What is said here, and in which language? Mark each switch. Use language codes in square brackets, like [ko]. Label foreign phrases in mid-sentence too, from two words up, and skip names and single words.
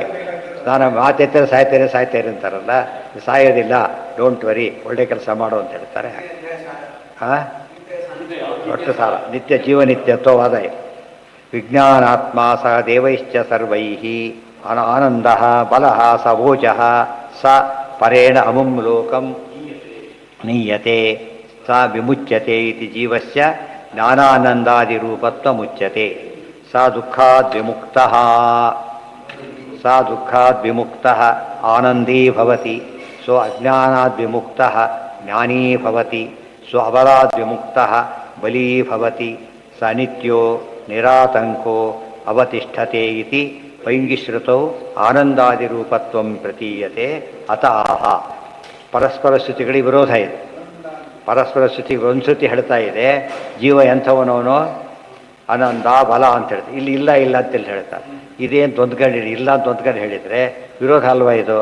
[kn] ಸ್ನಾನ ಮಾತೈತೆ ಸಾಯ್ತೇನೆ ಅಂತಾರಲ್ಲ, ಸಾಯೋದಿಲ್ಲ, [en] don't worry, [kn] ಒಳ್ಳೆ ಕೆಲಸ ಮಾಡು ಅಂತ ಹೇಳ್ತಾರೆ. [sa] ಹಾಂ, [kn] ಒಟ್ಟು ಸಾಲ [sa] ನಿತ್ಯ ಜೀವನಿತ್ಯತ್ವವಾದ ವಿಜ್ಞಾನಾತ್ಮ ಸ ದೇವೈಶ್ಚ ಸರ್ವೈ ಆನಂದ ಬಲ ಸ ಓಜ ಸ ಪರೇಣ ಅಮುಂ ಲೋಕಂ ನೀಯತೆ ಸ ವಿಮುಚ್ಯತೆ ಇತಿ ಜೀವಸ್ಯ ಜ್ಞಾನಾನಂದಾದಿರೂಪತ್ವ ಮುಚ್ಯತೆ. ಸ ದುಃಖಾದ್ ವಿಮುಕ್ತಃ ಆನಂದೀ ಭವತಿ, ಸೊ ಅಜ್ಞಾನಾದ್ ವಿಮುಕ್ತಃ ಜ್ಞಾನೀ ಭವತಿ, ಸೊ ಅಬಲಾದ್ ವಿಮುಕ್ತಃ ಬಲೀ ಭವತಿ. ಸ ನಿತ್ಯೋ ನಿರಾತಂಕೋ ಅವತಿಷ್ಠತೆ ಇತಿ ಪೈಂಗಿಶ್ರುತೌ ಆನಂದಾದಿರೂಪತ್ವಂ ಪ್ರತೀಯತೆ. ಅತ ಆಹ. [kn] ಪರಸ್ಪರ ಶ್ರುತಿಗಳಿಗೆ ವಿರೋಧ ಇದೆ. ಪರಸ್ಪರ ಶ್ರುತಿಗೆ ಒಂದು ಶ್ರುತಿ ಹೇಳ್ತಾ ಇದೆ ಜೀವ ಎಂಥವನವನು ಆನಂದ ಬಲ ಅಂತ ಹೇಳ್ತಾರೆ, ಇಲ್ಲಿ ಇಲ್ಲ ಅಂತೇಳಿ ಹೇಳ್ತಾರೆ. ಇದೇನು ತೊಂದ್ಕೊಂಡು ಇಲ್ಲ ಅಂತ ತೊಂದ್ಕೊಂಡು ಹೇಳಿದರೆ ವಿರೋಧ ಅಲ್ವಾ ಇದು?